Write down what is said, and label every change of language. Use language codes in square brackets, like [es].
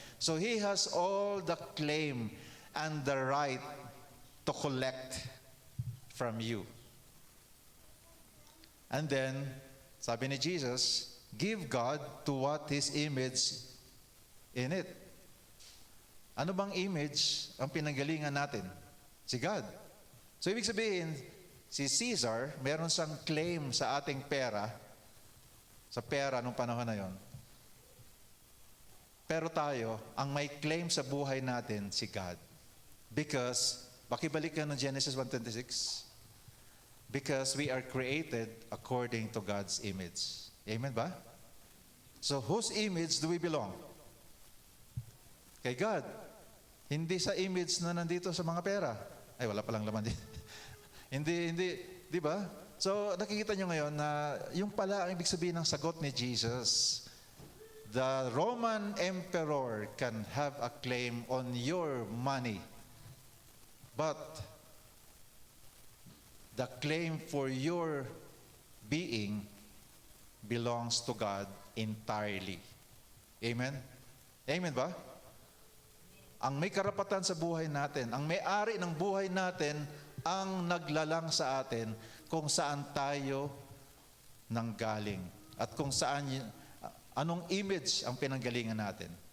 [en] So he has all the claim and the right to collect from you. And then, [tl] sabi ni Jesus, [en] give God to what His image in it. [tl] Ano bang image ang pinanggalingan natin? Si God. So ibig sabihin, si Caesar, meron siyang claim sa ating pera, sa pera nung panahon na yon. Pero tayo, ang may claim sa buhay natin, si God. Because, bakibalik ka ng Genesis 1:26? [en] Because we are created according to God's image. Amen ba? So, whose image do we belong? [tl] Kay God. Hindi sa image na nandito sa mga pera. Ay, wala palang laman din. hindi, di ba? So, nakikita nyo ngayon na yung pala ang ibig sabihin ng sagot ni Jesus. [en] The Roman emperor can have a claim on your money, but the claim for your being belongs to God entirely. [tl] Amen? Amen ba? Ang may karapatan sa buhay natin, ang may-ari ng buhay natin, ang naglalang sa atin kung saan tayo nanggaling at kung saan anong image ang pinanggalingan natin.